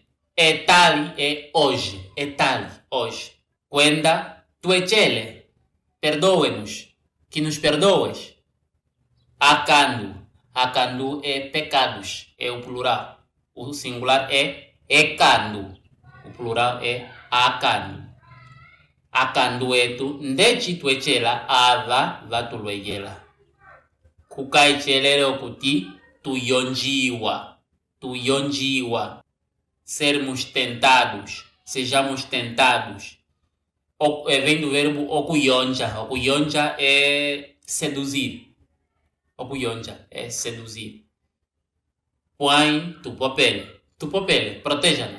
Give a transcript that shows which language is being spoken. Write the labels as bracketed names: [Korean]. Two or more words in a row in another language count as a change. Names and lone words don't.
[Portuguese] É tali é hoje. É tali, hoje. [Umbundu] Quenda, tuechele. Perdoe-nos. [Portuguese] Que nos perdoes. Akandu. Akandu é pecados. É o plural. O singular é ekando. O plural é akandu. [Umbundu] Akandu etu ndechi tuechela ava vatulwegela. Kukaichelele okuti tuyonjiwa. [Portuguese] Sermos tentados. Sejamos tentados. Vem do verbo okuyonja. Okuyonja é seduzir. Okuyonja é seduzir. [Umbundu] Põe tu popele, proteja-nos.